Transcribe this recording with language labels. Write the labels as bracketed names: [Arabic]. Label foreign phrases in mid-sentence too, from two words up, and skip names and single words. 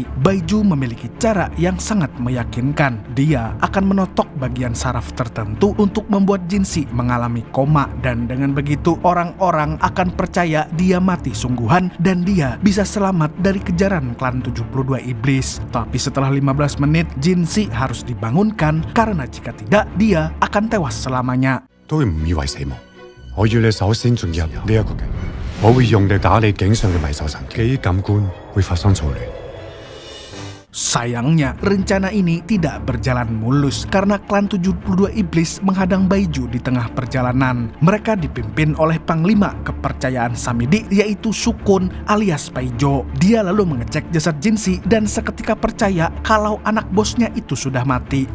[Indonesian] Baiju memiliki cara yang sangat meyakinkan. Dia akan menotok bagian saraf tertentu untuk membuat Jinsi mengalami koma dan dengan begitu orang-orang akan percaya dia mati sungguhan dan dia bisa selamat dari kejaran klan 72 Iblis. Tapi setelah 15 menit Jinsi harus dibangunkan karena jika tidak dia akan tewas selamanya. [Cantonese] 都唔以為死亡，我要你首先進入呢一個境，我會用力打你頸上嘅迷獸神經，記憶感官會發生錯亂。 [Indonesian] Sayangnya, rencana ini tidak berjalan mulus karena klan 72 Iblis menghadang Baiju di tengah perjalanan. Mereka dipimpin oleh panglima kepercayaan Samidi yaitu Sukun alias Paijo. Dia lalu mengecek jasad Jinsi dan seketika percaya kalau anak bosnya itu sudah mati.